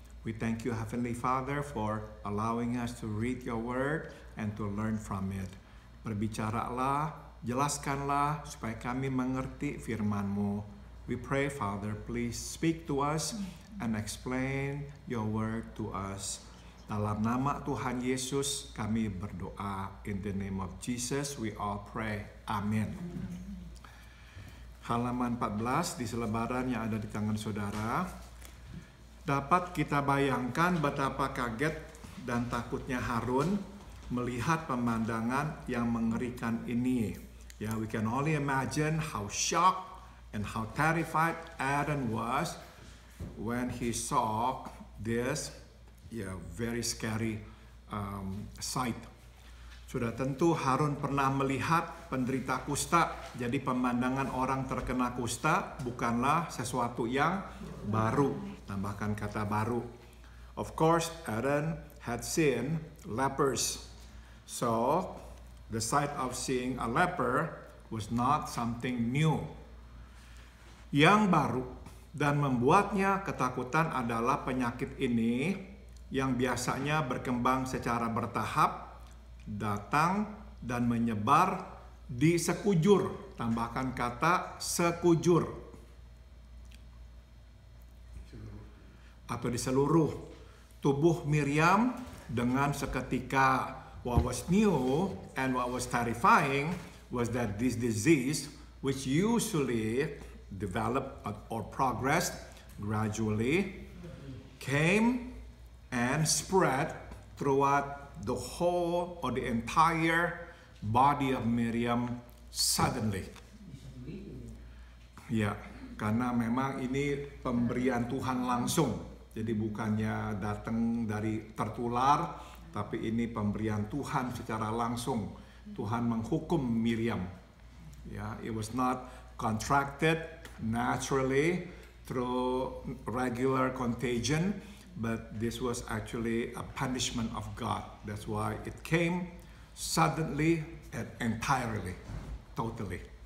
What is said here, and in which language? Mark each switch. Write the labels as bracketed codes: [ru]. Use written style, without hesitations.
[en] We thank you, Heavenly Father, for allowing us to read your word and to learn from it. [id] Berbicaralah, jelaskanlah supaya kami mengerti firman-Mu. [en] We pray, Father, please speak to us and explain your word to us. [id] Dalam nama Tuhan Yesus kami berdoa. [en] In the name of Jesus we all pray. [id] Amin. Halaman 14 di selebaran yang ada di tangan saudara. Dapat kita bayangkan betapa kaget dan takutnya Harun melihat pemandangan yang mengerikan ini. [en] Ya, we can only imagine how shocked and how terrified Aaron was when he saw this very scary sight. [id] Sudah tentu Harun pernah melihat penderita kusta, jadi pemandangan orang terkena kusta bukanlah sesuatu yang baru, tambahkan kata baru. [en] Of course, Aaron had seen lepers, so the sight of seeing a leper was not something new. [id] Yang baru dan membuatnya ketakutan adalah penyakit ini yang biasanya berkembang secara bertahap, datang dan menyebar di sekujur, tambahkan kata sekujur, atau di seluruh tubuh Miriam dengan seketika. [en] What was new and what was terrifying was that this disease, which usually developed or progressed gradually, came and spread throughout the whole or the entire body of Miriam suddenly. Ya, [id] Karena memang ini pemberian Tuhan langsung. Jadi bukannya datang dari tertular, tapi ini pemberian Tuhan secara langsung. Tuhan menghukum Miriam. [en] Ya, it was not contracted naturally through regular contagion, but this was actually a punishment of God. That's why it came suddenly and entirely, totally.